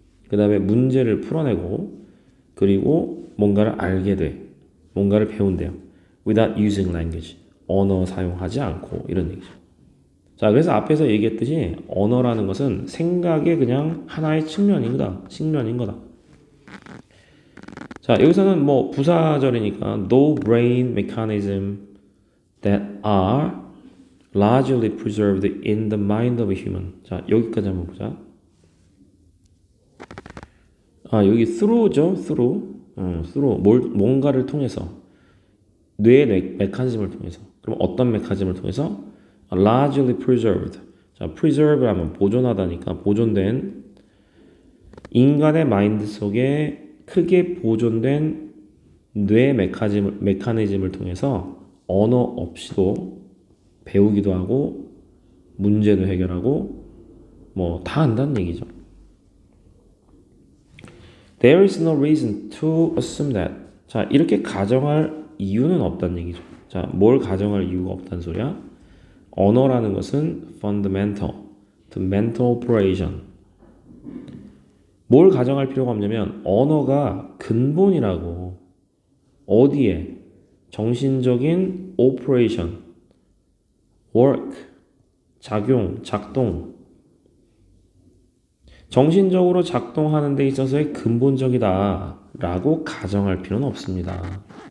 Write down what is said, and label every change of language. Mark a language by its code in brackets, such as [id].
[ko] 그 다음에 문제를 풀어내고 그리고 뭔가를 알게 돼. 뭔가를 배운대요. [en] Without using language. [ko] 언어 사용하지 않고 이런 얘기죠. 자, 그래서 앞에서 얘기했듯이 언어라는 것은 생각의 그냥 하나의 측면인 거다. 자, 여기서는 뭐 부사절이니까 [en] no brain mechanism that are largely preserved in the mind of a human. [ko] 자, 여기까지 한번 보자. 여기 through죠. through. 뭔가를 통해서. 뇌의 메커니즘을 통해서. 그럼 어떤 메커니즘을 통해서? [en] largely preserved. [ko] 자, preserve 하면 보존하다니까 보존된 인간의 마인드 속에 크게 보존된 뇌 메커니즘을 통해서 언어 없이도 배우기도 하고 문제도 해결하고 뭐 다 한다는 얘기죠. [en] There is no reason to assume that. [ko] 자, 이렇게 가정할 이유는 없다는 얘기죠. 자, 뭘 가정할 이유가 없다는 소리야? 언어라는 것은 [en] fundamental to mental operation. [ko] 뭘 가정할 필요가 없냐면 언어가 근본이라고. 어디에? 정신적인 [en] operation, work, [ko] 작동. 정신적으로 작동하는 데 있어서의 근본적이다 라고 가정할 필요는 없습니다.